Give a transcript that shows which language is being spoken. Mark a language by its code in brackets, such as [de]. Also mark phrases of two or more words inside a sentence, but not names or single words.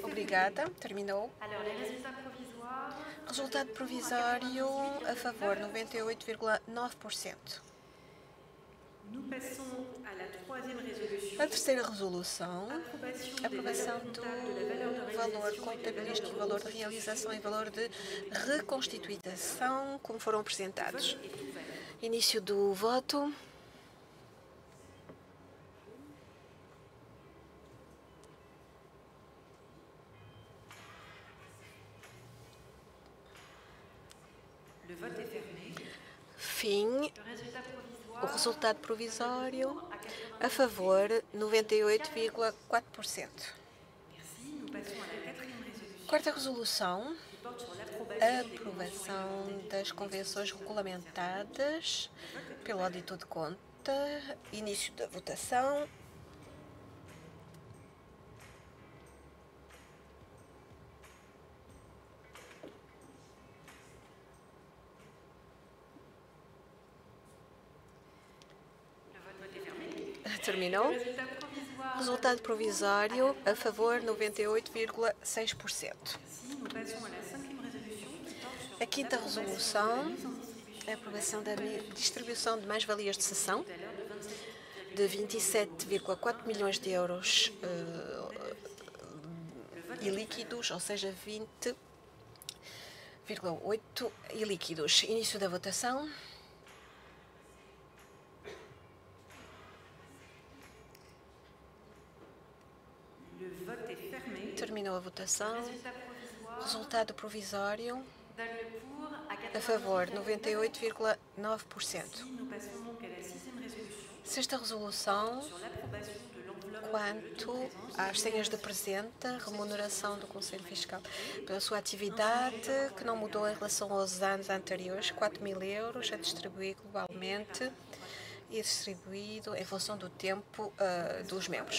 [pt] Obrigada. Terminou. [fr] Alors, les résultats provisoires. [pt] Resultado provisório a favor, 98,9%. [fr] Nous passons à la troisième résolution. [pt] A terceira resolução, aprovação do valor contabilístico e valor de realização e valor de reconstituição, como foram apresentados. Início do voto. [fr] Le vote est fermé. [pt] Fim. [fr] Le résultat provisoire. [pt] O resultado provisório a favor, 98,4%. [fr] Merci. Nous passons à la quatrième résolution. [pt] Quarta resolução, [fr] Qui porte sur [pt] a [fr] l'approbation des [pt] aprovação das convenções regulamentadas pelo auditor de conta. Início da votação. Terminou. [fr] résultats provisoires. [pt] Resultado provisório a favor, 98,6%. [fr] Merci. Nous passons à la cinquième résolution. Qui porte sur [pt] A quinta resolução, a aprovação da distribuição de mais-valias de cessão de 27,4 milhões de euros ilíquidos, ou seja, 20,8 ilíquidos. Início da votação. [fr] le vote est fermé. [pt] Terminou a votação. [fr] Résultat provisoire. [pt] Resultado provisório [fr] Donne le pour à [pt] a favor, 98,9%. 98,9%. [fr] Nous passons donc à la sixième résolution [pt] Sexta resolução, [fr] sur l'approbation de l'enveloppe [pt] quanto às senhas de presente, remuneração do Conselho Fiscal pela sua atividade, que não mudou em relação aos anos anteriores, 4.000 euros, a distribuir globalmente e distribuído em função do tempo dos membros.